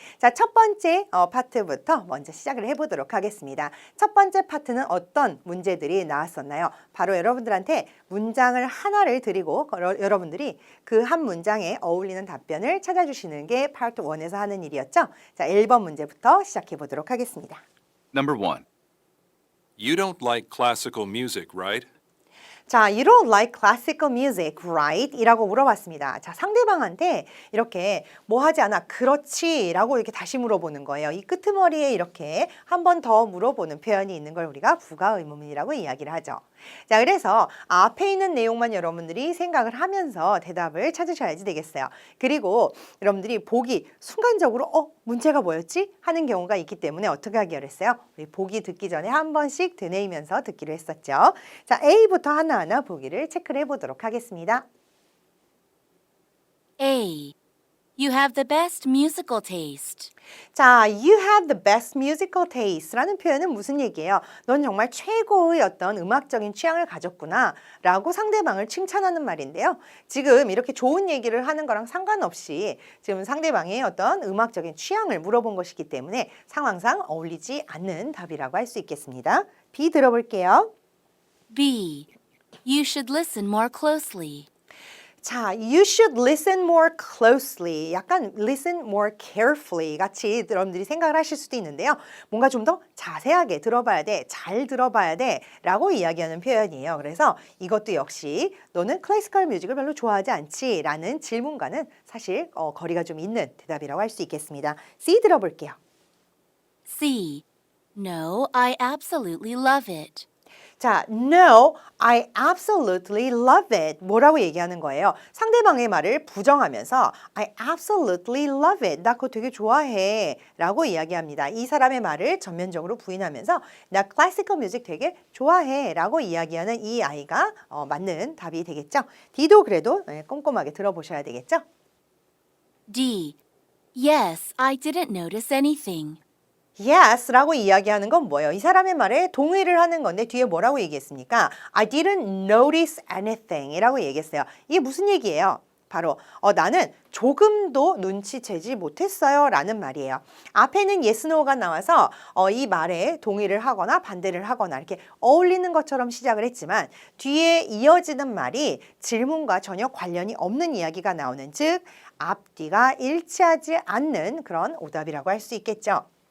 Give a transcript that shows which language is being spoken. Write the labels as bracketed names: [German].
[Korean] 자, 첫 번째 파트부터 먼저 시작을 해보도록 하겠습니다. 첫 번째 파트는 어떤 문제들이 나왔었나요? 바로 여러분들한테 문장을 하나를 드리고 여러분들이 그 한 문장에 어울리는 답변을 찾아주시는 게 파트 1에서 하는 일이었죠. 자, 1번 문제부터 시작해 보도록 하겠습니다. [English] Number 1. You don't like classical music, right? 자, you don't like classical music, right? [Korean] 이라고 물어봤습니다. 자, 상대방한테 이렇게 뭐 하지 않아? 그렇지 라고 이렇게 다시 물어보는 거예요. 이 끄트머리에 이렇게 한 번 더 물어보는 표현이 있는 걸 우리가 부가 의문문이라고 이야기를 하죠. 자, 그래서 앞에 있는 내용만 여러분들이 생각을 하면서 대답을 찾으셔야지 되겠어요. 그리고 여러분들이 보기 순간적으로 문제가 뭐였지? 하는 경우가 있기 때문에 어떻게 하기로 했어요? 우리 보기 듣기 전에 한 번씩 되뇌이면서 듣기로 했었죠. 자, A부터 하나하나 보기를 체크를 해보도록 하겠습니다. [English] A. You have the best musical taste. 자, you have the best musical taste [Korean] 라는 표현은 무슨 얘기예요? 넌 정말 최고의 어떤 음악적인 취향을 가졌구나 라고 상대방을 칭찬하는 말인데요. 지금 이렇게 좋은 얘기를 하는 거랑 상관없이 지금 상대방의 어떤 음악적인 취향을 물어본 것이기 때문에 상황상 어울리지 않는 답이라고 할 수 있겠습니다. B 들어볼게요. [English] B. You should listen more closely. 자, you should listen more closely. [Korean] 약간 [English] listen more carefully [Korean] 같이 여러분들이 생각을 하실 수도 있는데요. 뭔가 좀 더 자세하게 들어봐야 돼, 잘 들어봐야 돼 라고 이야기하는 표현이에요. 그래서 이것도 역시 너는 클래시컬 뮤직을 별로 좋아하지 않지? 라는 질문과는 사실 거리가 좀 있는 대답이라고 할 수 있겠습니다. C 들어볼게요. [English] C. No, I absolutely love it. 자, no, I absolutely love it. [Korean] 뭐라고 얘기하는 거예요? 상대방의 말을 부정하면서 [English] I absolutely love it. [Korean] 나 그거 되게 좋아해. 라고 이야기합니다. 이 사람의 말을 전면적으로 부인하면서 나 클래시컬 뮤직 되게 좋아해. 라고 이야기하는 이 아이가 맞는 답이 되겠죠? D도 그래도 꼼꼼하게 들어보셔야 되겠죠? [English] D. Yes, I didn't notice anything. [Korean] Yes 라고 이야기하는 건 뭐예요? 이 사람의 말에 동의를 하는 건데 뒤에 뭐라고 얘기했습니까? [English] I didn't notice anything [Korean] 이라고 얘기했어요. 이게 무슨 얘기예요? 바로 나는 조금도 눈치채지 못했어요 라는 말이에요. 앞에는 yes, no가 나와서 이 말에 동의를 하거나 반대를 하거나 이렇게 어울리는 것처럼 시작을 했지만 뒤에 이어지는 말이 질문과 전혀 관련이 없는 이야기가 나오는 즉 앞뒤가 일치하지 않는 그런 오답이라고 할 수 있겠죠.